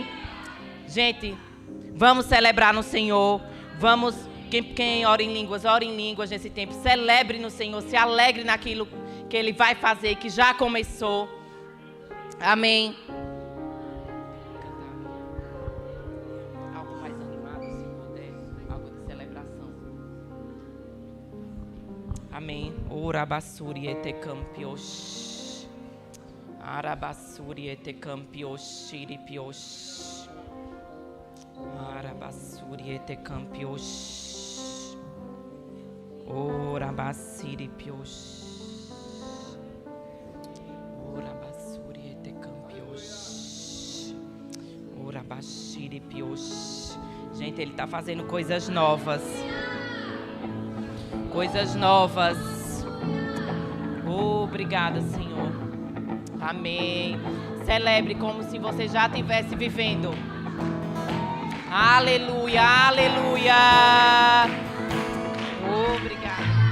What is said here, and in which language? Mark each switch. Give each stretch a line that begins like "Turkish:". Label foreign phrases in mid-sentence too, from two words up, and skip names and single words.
Portuguese: Gente, vamos celebrar no Senhor, vamos, quem ora em línguas nesse tempo, celebre no Senhor, se alegre naquilo que Ele vai fazer, que já começou. Amém. Algo mais animado, se puder, algo de celebração. Amém. Orabassuri ete campiosh. Arabassuri ete campiosh, iripiosh. Arabassuri ete campiosh. Orabassiri piosh. Orabassuri ete campiosh. Orabassiri piosh. Gente, Ele está fazendo coisas novas. Coisas novas. Obrigada, Senhor. Amém. Celebre como se você já estivesse vivendo. Aleluia, aleluia. Obrigada.